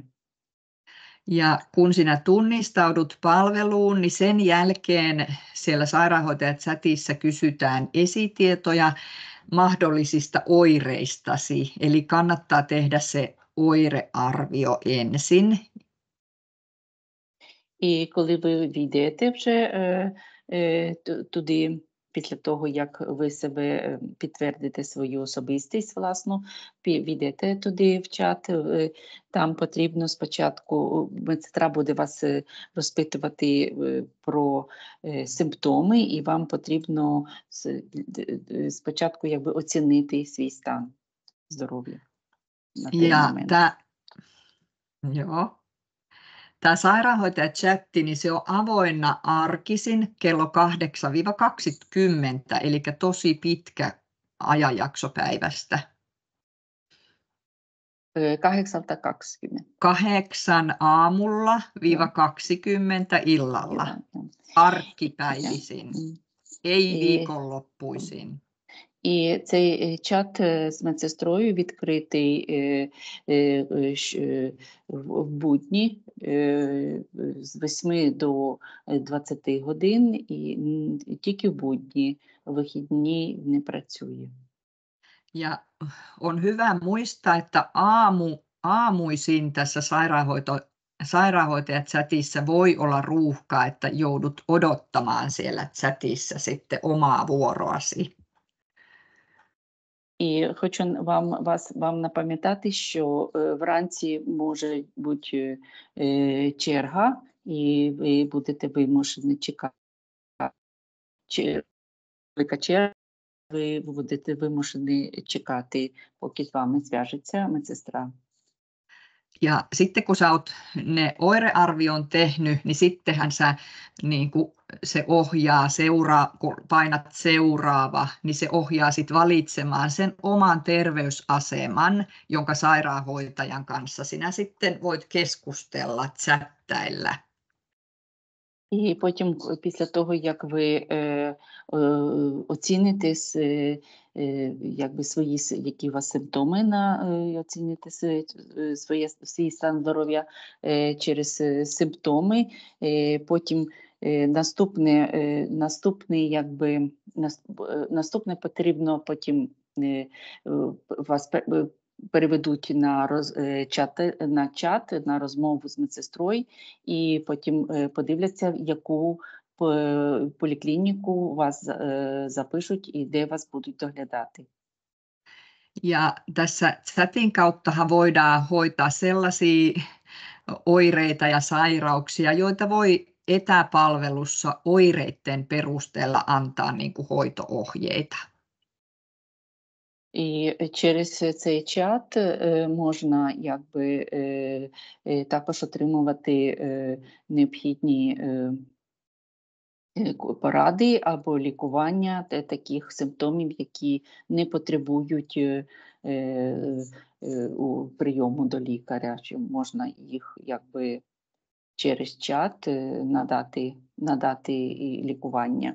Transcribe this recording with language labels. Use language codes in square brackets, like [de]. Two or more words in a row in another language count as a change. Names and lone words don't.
[fi] Ja kun sinä tunnistaudut palveluun, niin sen jälkeen siellä sairaanhoitajat-chatissa kysytään esitietoja mahdollisista oireistasi. Eli kannattaa tehdä se oirearvio ensin. [uk] І коли ви війдете вже туди, після того, як ви себе підтвердите свою особистість, власну, війдете туди в чат, там потрібно спочатку, медсестра буде вас розпитувати про симптоми, і вам потрібно спочатку якби оцінити свій стан здоров'я на той момент. [fi] Joo. Tämä sairaanhoitajat-chatti, niin se on avoinna arkisin kello 8-20, eli tosi pitkä ajanjakso päivästä. 8-20. 8 aamulla - 20 illalla. Arkipäivisin, ei viikonloppuisin. [uk] І цей чат з медсестрою відкритий в будні з 8 до 20 годин, і тільки в будні, вихідні не працює. [fi] Ja on hyvä muistaa, että aamuisin tässä sairaanhoitajat-chatissa voi olla ruuhkaa, että joudut odottamaan siellä chatissa sitten omaa vuoroasi. [uk] І хочу вам напам'ятати, що вранці може бути черга, і ви будете вимушені чекати. Велика черга, ви будете вимушені чекати, поки з вами зв'яжеться медсестра. [fi] Ja sitten kun sä oot ne oirearvion tehnyt, niin sittenhän sä niin kuin se ohjaa kun painat seuraava, niin se ohjaa sit valitsemaan sen oman terveysaseman, jonka sairaanhoitajan kanssa sinä sitten voit keskustella, chattailla. [uk] І потім, після того, як ви оціните якби які у вас симптоми, оціните свій стан здоров'я через симптоми, потім наступне потрібно потім вас переведуть на чат, на розмову з медсестрою, і потім подивляться, яку поліклініку вас запишуть і де вас будуть доглядати. [fi] Ja tässä chatin kauttahan voidaan hoitaa sellaisia oireita ja sairauksia, joita voi etäpalvelussa oireiden perusteella antaa niin kuin hoito-ohjeita. [uk] І через цей чат можна якби також отримувати необхідні поради або лікування таких симптомів, які не потребують прийому до лікаря, що можна їх якби через чат надати лікування.